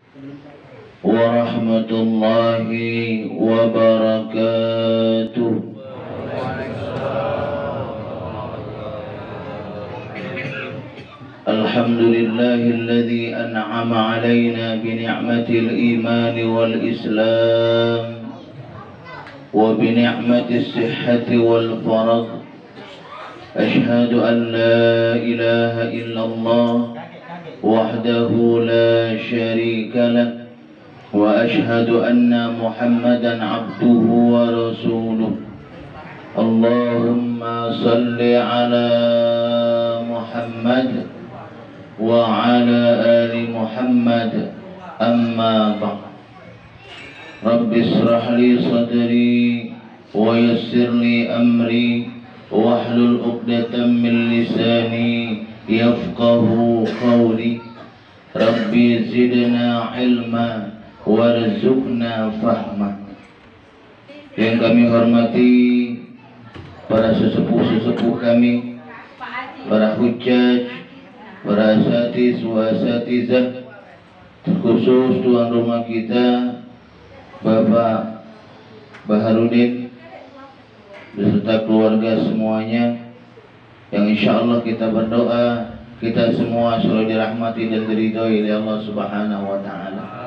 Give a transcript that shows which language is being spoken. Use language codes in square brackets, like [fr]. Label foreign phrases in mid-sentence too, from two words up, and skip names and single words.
[ar] ورحمة الله وبركاته. الحمد لله الذي أنعم علينا بنعمة الإيمان والإسلام وبنعمة الصحة والفراغ. أشهد أن لا إله إلا الله وحده لا شريك له وأشهد أن محمدا عبده ورسوله. اللهم صل على محمد وعلى آل محمد، أما بعد. رب اشرح لي صدري ويسر لي أمري واحلل عقدة من لساني يفقهوا قولي. رب زدنا علما وارزقنا فهما. [id] Yang kami hormati para sesepuh-sesepuh kami, para hujjaj, para [ar] أساتيذ وأساتيذة, [id] terkhusus tuan rumah kita Bapak Baharudin beserta keluarga semuanya, yang [ar] إن شاء الله [id] kita berdoa kita semua selalu dirahmati dan diridhoi oleh Allah [ar] سبحانه وتعالى.